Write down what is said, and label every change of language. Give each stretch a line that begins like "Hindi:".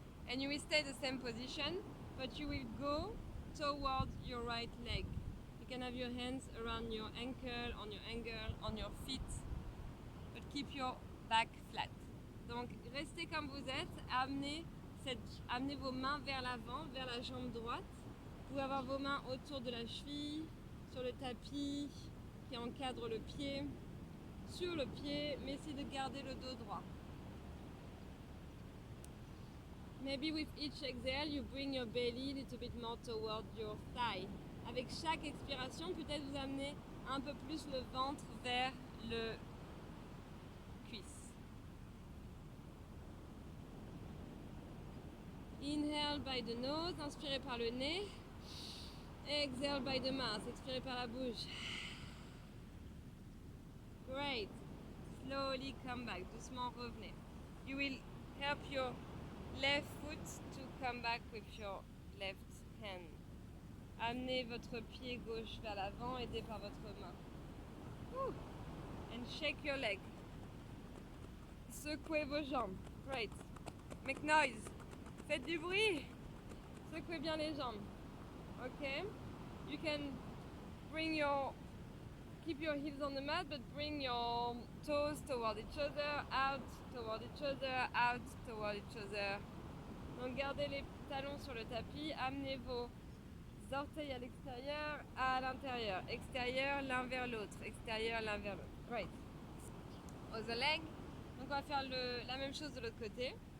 English: And you will stay the same position, but you will go towards your right leg. You can have your hands around your ankle, on your feet, but keep your back flat.
French: Donc restez comme vous êtes, amenez vos mains vers l'avant, vers la jambe droite. Vous pouvez avoir vos mains autour de la cheville, sur le tapis qui encadre le pied, sur le pied, mais essayez de garder le dos droit.
English: Maybe with each exhale, you bring your belly a little bit more toward your thigh.
French: Avec chaque expiration, peut-être vous amenez un peu plus le ventre vers le cuisse.
English: Inhale by the nose,
French: inspirez par le nez.
English: Exhale by the mouth,
French: expirez par la bouche.
English: Great. Slowly come back,
French: doucement revenez.
English: You will help your left foot to come back with your left hand.
French: Amenez votre pied gauche vers l'avant, aidé par votre main.
English: Woo. And shake your leg.
French: Secouez vos jambes.
English: Great. Make noise.
French: Faites du bruit. Secouez bien les jambes.
English: Okay. You can keep your heels on the mat, but bring your toes toward each other, out toward each other, out toward each other.
French: Donc gardez les talons sur le tapis, amenez vos orteils à l'extérieur, à l'intérieur, extérieur l'un vers l'autre, extérieur l'un vers l'autre.
English: Great. Other leg.
French: Donc on va faire la même chose de l'autre côté.